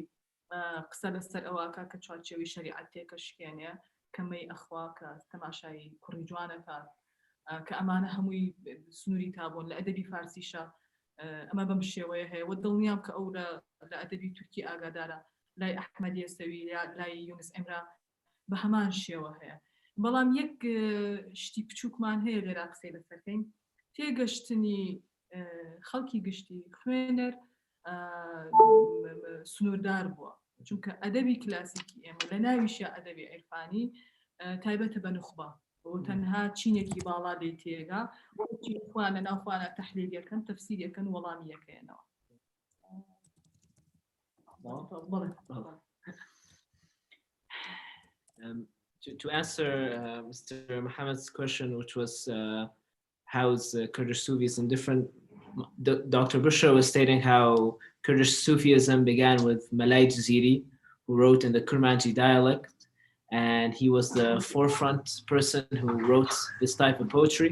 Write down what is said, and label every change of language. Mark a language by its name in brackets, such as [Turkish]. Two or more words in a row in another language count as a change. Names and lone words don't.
[Central Kurdish] قسە لەسەر ئەوواکە کە چوارچێوی شەریعەت تێکەشکێنێ کەمەی ئەخوا کە تەماشایی کوڕی جوانەکە کە ئەمانە هەمووی سنووری تابوون لە ئەدەبی فارسیشە ئەمە بەم شێوەیە هەیە و دڵنیام کە ئەو لە ئەدەبی تورکی ئاگادارە لای ئەحمەدی ئەسەوی لای یونس ئێمرا بە هەمان شێوە هەیە بەڵام یەک شتی بچووکمان هەیە لێرا قسەی لەسەرکەین تێگەشتنی خەڵکی گشتی خوێنەر سنووردار بووە چونکە ئەدەبی کلاسیکی ئێمە لە ناویشە ئەدەبی عیرفانی تایبەتە بە نوخبە بۆ تەنها چینێکی باڵا دەی تێگا خوانە ناوخوانە تەحلیل یەکەن تەفسیر یەکەن وەڵامی یەکەیەنەوە [English] To answer Mr. Mohammed's question, which was how is Kurdish Sufism different, Dr. Bushra was stating how Kurdish Sufism began with Malay Jaziri, who wrote in the Kurmanji dialect, and he was the forefront person who wrote this type of poetry.